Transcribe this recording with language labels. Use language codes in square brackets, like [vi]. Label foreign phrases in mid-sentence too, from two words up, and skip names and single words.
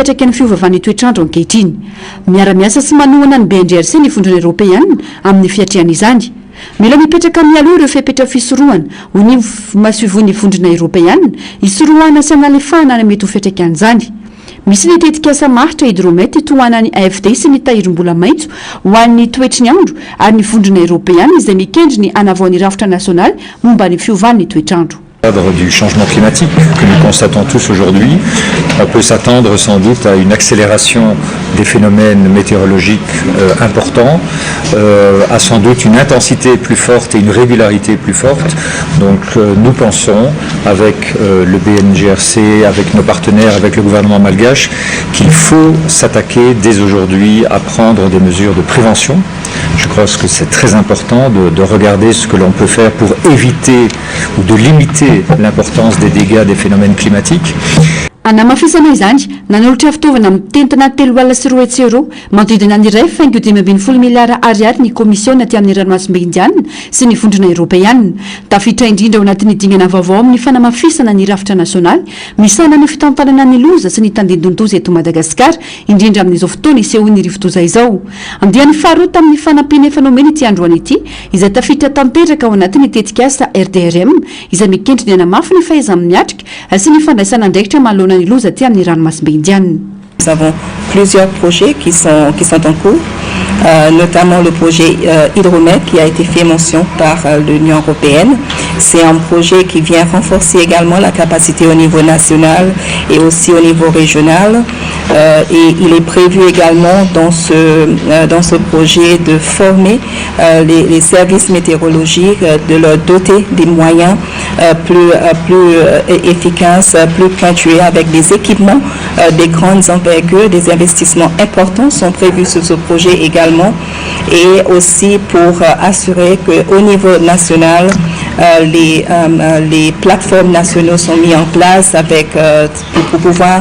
[mg] fiatraikany fiovavany toetrandro ankehitriny miara-miasa sy manohana ny BNGRC ny fondrona européenne amin'ny fiatriana izany mila mipetraka mialoha ireo fepetra fisorohana ho ny masivoan'ny vondrona européenne isorohana sy analefahana ny mety ho fiatraikan'izany misy ny tetika asa maritra hidromety tohana ny AFD sy ny tahirom-bola maitso ho an'ny toetry ny andro ary ny vondrona européenne izay mikendry ny anavaon'ny rafitra nasionaly momba ny fiovan'ny toetrandro. [fr] Cadre du changement climatique que nous constatons tous aujourd'hui, on peut s'attendre sans doute à une accélération des phénomènes météorologiques importants, à sans doute une intensité plus forte et une régularité plus forte. Donc nous pensons avec le BNGRC, avec nos partenaires, avec le gouvernement malgache, qu'il faut s'attaquer dès aujourd'hui à prendre des mesures de prévention. Je crois que c'est très important de regarder ce que l'on peut faire pour éviter ou de limiter l'importance des dégâts des phénomènes climatiques. [mg] anamafisana izany nanolotra fitaovana mitentina 3 alina sy 4 euro manodidina ny iray faingo 520 miliara ariary ny komisiona aty amin'ny ranomasimbe indianina sy ny vondrona européenne tafitra indrindra ao anatin'ny dingana vaovao amin'ny fanamafisana ny rafitra nasionaly misana ny fitantanana ny loza sy ny tandindondoza eto Madagasikara indrindra amin'izao fotoana isehoan'ny rivodoza izao andiany faharoa tamin'ny fanampina efa nomeny ity androany ity izay tafitra tanteraka ao anatin'ny tetikasa RDRM izay mikendry ny anamafy ny fahaizany miatrika sy ny fandraisana andraikitra malona ny loza aty amin'ny ranomasimbe indianina. [fr] Nous avons plusieurs projets qui sont en cours, notamment le projet Hydromet qui a été fait mention par l'Union européenne. C'est un projet qui vient renforcer également la capacité au niveau national et aussi au niveau régional. Et il est prévu également dans ce projet de former les services météorologiques, de leur doter des moyens plus efficaces, plus pointueux avec des équipements, des grandes envergures, des investissements importants sont prévus sur ce projet également et aussi pour assurer qu'au niveau national, les plateformes nationales sont mises en place pour pouvoir